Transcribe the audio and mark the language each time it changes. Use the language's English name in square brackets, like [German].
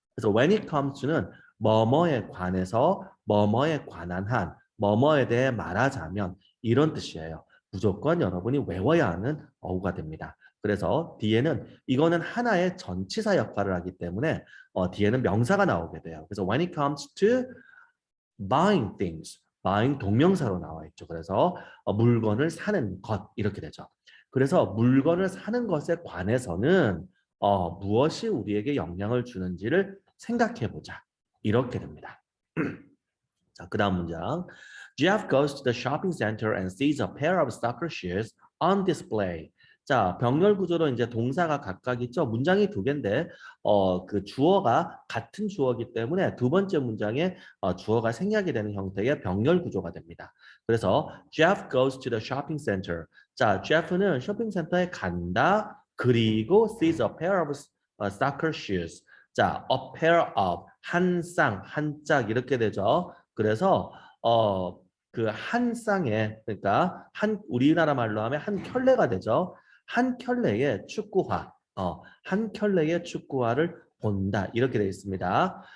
[Korean] 그래서 when it comes to는 뭐뭐에 관해서, 뭐뭐에 관한 한, 뭐뭐에 대해 말하자면 이런 뜻이에요. 무조건 여러분이 외워야 하는 어구가 됩니다. 그래서 뒤에는 이거는 하나의 전치사 역할을 하기 때문에 뒤에는 명사가 나오게 돼요. 그래서 [English] when it comes to buying things, [Korean] buying 동명사로 나와 있죠. 그래서 물건을 사는 것 이렇게 되죠. 그래서 물건을 사는 것에 관해서는 무엇이 우리에게 영향을 주는지를 생각해 보자. 이렇게 됩니다. 자, 그다음 문장. [English] Jeff goes to the shopping center and sees a pair of soccer shoes on display. [Korean] 자, 병렬 구조로 이제 동사가 각각 있죠. 문장이 두 개인데 그 주어가 같은 주어이기 때문에 두 번째 문장에 주어가 생략이 되는 형태의 병렬 구조가 됩니다. [English] 그래서 Jeff goes to the shopping center. [Korean] 자, Jeff는 쇼핑센터에 간다. [English] 그리고 sees a pair of soccer shoes. [Korean] 자, a pair of 한 쌍, 한 짝 이렇게 되죠. 그래서 그 한 쌍에 그러니까 한 우리나라 말로 하면 한 켤레가 되죠. 한 켤레의 축구화, 한 켤레의 축구화를 본다 이렇게 되어 있습니다.